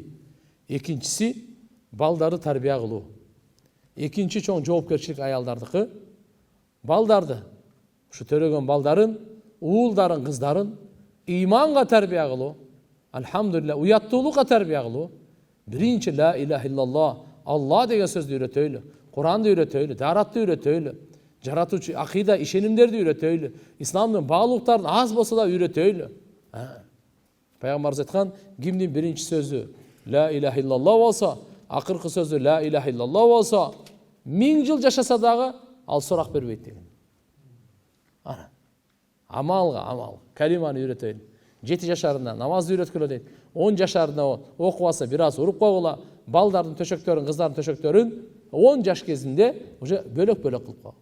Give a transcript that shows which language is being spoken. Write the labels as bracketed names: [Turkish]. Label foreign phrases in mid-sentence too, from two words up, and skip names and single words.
[Kyrgyz] Экинчиси балдарды тарбия кылуу. Экинчи чоң жоопкерчилик аялдардыкы. Балдарды, ушу төрөгөн балдарын, уулдарын, кыздарын иманга тарбия кылуу. Алхамдулилlah, уяттуулукка тарбия кылуу. Биринчи [Arabic] لا إله إلا الله, [Kyrgyz] Алла деген сөздү үйрөтөйлү. Куранды үйрөтөйлү, даратты үйрөтөйлү. Жаратуучу акыйда ишенимдерди үйрөтөйлү. Исламдын баалуулуктарын аз болсо да үйрөтөйлү. Пайгамбарыбыз айткан, кимдин биринчи сөзү [Arabic] لا إله إلا الله [Kyrgyz] болсо, акыркы сөзү [Arabic] لا إله إلا الله [Kyrgyz] болсо, 1000 жыл жашаса дагы ал сурак бербейт деген. Амал, калиманы үйрөтөйлү. 7 жашарында намазды үйрөткүлө дейт. 10 жашарында окуп алса бир аз уруп койгула. Балдардын төшөктөрүн, кыздардын төшөктөрүн 10 жаш кезинде уже бөлөк-бөлөк кылып койгу.